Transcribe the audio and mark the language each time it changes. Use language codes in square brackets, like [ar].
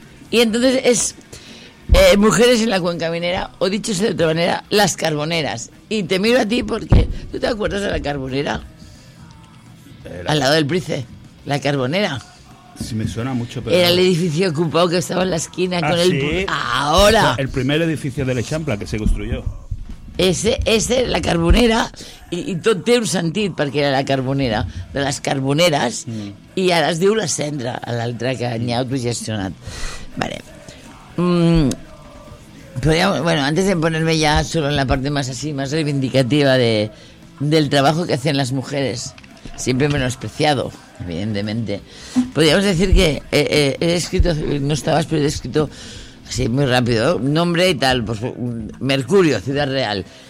[es] Y entonces es mujeres en la cuenca minera, o dicho de otra manera, las carboneras. Y te miro a ti porque, ¿tú te acuerdas de la carbonera? Al lado del Price, la carbonera. Sí, me suena mucho, pero... Era el edificio ocupado que estaba en la esquina con ¿sí? el... ¡Ahora! El primer edificio del Eixample que se construyó. Ese, [ca] la carbonera, y tot té un sentit perquè era la carbonera, de les carboneres, i ara es diu la cendra, l'altra que n'hi ha autogestionat. [es] Vale. Bueno, antes de ponerme ya solo en la parte más así, más reivindicativa del trabajo que hacen las mujeres, siempre menospreciado, evidentemente. Podríamos decir que he escrito, no estabas, pero he escrito así muy rápido, nombre y tal, pues Mercurio, Ciudad Real.